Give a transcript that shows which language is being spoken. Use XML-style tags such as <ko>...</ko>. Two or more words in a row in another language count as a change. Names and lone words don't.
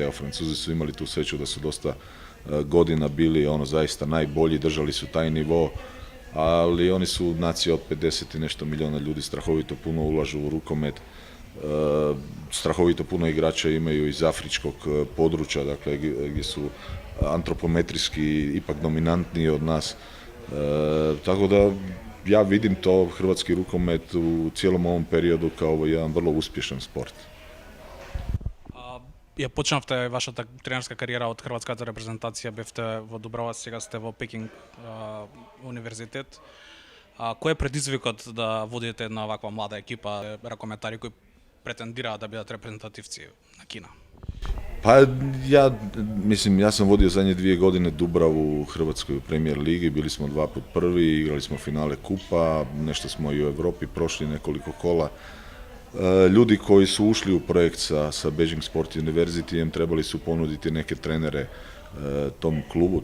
<hr>Evo, Francuzi su imali tu sreću da su dosta godina bili zaista najbolji, držali su taj nivo, ali oni su nacija od 50 i nešto milijuna ljudi, strahovito puno ulažu u rukomet, strahovito puno igrača imaju iz afričkog područja, dakle gdje su antropometrijski ipak dominantniji od nas, tako da ja vidim to hrvatski rukomet u cijelom ovom periodu kao jedan vrlo uspješan sport.</hr> <mk>Ја почнавте вашата тренерска кариера од хрватската репрезентација, бевте во Дубрава, сега сте во Пекинг универзитет. Кој е предизвикот да водите една ваква млада екипа ракометари кои претендираат да бидат репрезентативци на Кина?</mk> <hr>Pa ja sam vodio zadnje 2 godine Dubravu u Hrvatskoj Premier ligi, bili smo 2 put prvi, igrali smo finale kupa, nešto smo i u Europi prošli nekoliko kola. Ljudi koji su ušli u projekt sa Beijing Sport Universityjem trebali su ponuditi neke trenere tom klubu.</hr>